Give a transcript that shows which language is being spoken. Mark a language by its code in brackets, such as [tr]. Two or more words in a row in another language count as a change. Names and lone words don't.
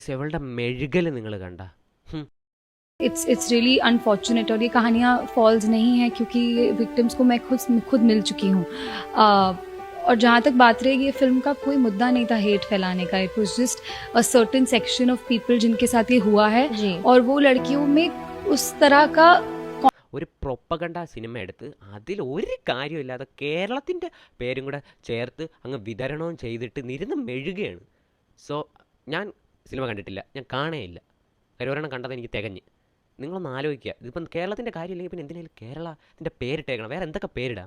[ml] സെവളുടെ മെഴുകൽ നിങ്ങൾ കണ്ട? [en] it's really unfortunate [hi] और ये कहानियाँ फॉल्स नहीं हैं क्योंकि विक्टिम्स को मैं खुद मिल चुकी हूँ। और जहाँ तक बात रही, ये फिल्म का कोई मुद्दा नहीं था हेट फैलाने का। [en] it was just a certain section of people [hi] जिनके साथ ये हुआ है जी। और वो लड़कियों में उस तरह का [ml] ഒരു പ്രൊപ്പഗണ്ട സിനിമ എടുത്ത് അതിൽ ഒരു കാര്യമില്ലാതെ കേരളത്തിൻ്റെ പേരും കൂടെ ചേർത്ത് അങ്ങ് വിതരണവും ചെയ്തിട്ട് നിരുന്ന് മെഴുകുകയാണ്. സോ ഞാൻ സിനിമ കണ്ടിട്ടില്ല, ഞാൻ കാണേയില്ല. കാര്യം ഒരെണ്ണം കണ്ടത് എനിക്ക് തികഞ്ഞ്. നിങ്ങളൊന്ന് ആലോചിക്കുക, ഇതിപ്പം കേരളത്തിൻ്റെ കാര്യമില്ലെങ്കിൽ പിന്നെ എന്തിനേലും കേരളത്തിൻ്റെ പേരിട്ടേക്കണം, വേറെ എന്തൊക്കെ പേരിടാം?